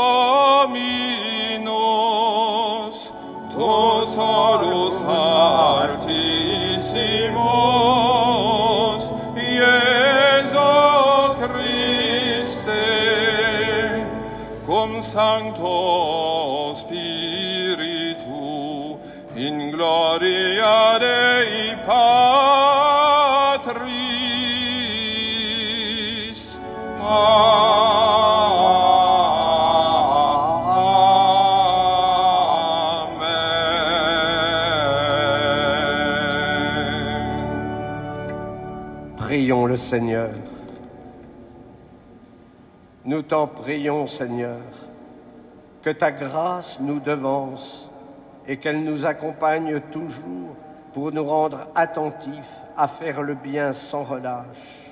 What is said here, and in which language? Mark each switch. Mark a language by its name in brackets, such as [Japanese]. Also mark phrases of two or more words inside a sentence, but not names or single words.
[Latin] Dominus, tu salus Altissimus, Iesu Christe, cum Sancto Spiritu, in gloria Dei Patris. [French] Prions le Seigneur. Nous t'en prions, Seigneur, que ta grâce nous devance et qu'elle nous accompagne toujours pour nous rendre attentifs à faire le bien sans relâche.